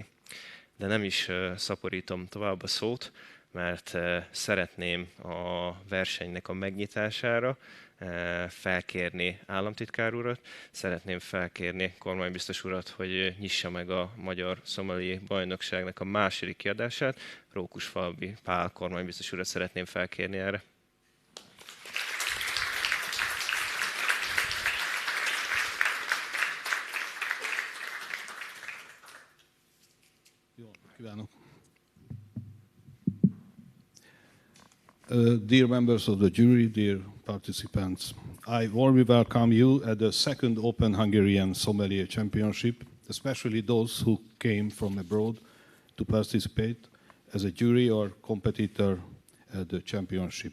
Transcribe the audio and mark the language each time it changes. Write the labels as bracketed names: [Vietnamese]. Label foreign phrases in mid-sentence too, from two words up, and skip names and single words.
[Hungarian] De nem is szaporítom tovább a szót, mert szeretném a versenynek a megnyitására felkérni államtitkár urat, szeretném felkérni kormánybiztos urat, hogy nyissa meg a Magyar Sommelier Bajnokságnak a második kiadását. Rókusfalvi Pál kormánybiztos urat szeretném felkérni erre. Jó, kívánok! [English] Dear members of the jury, dear participants, I warmly welcome you at the second Open Hungarian Sommelier Championship, especially those who came from abroad to participate as a jury or competitor at the championship.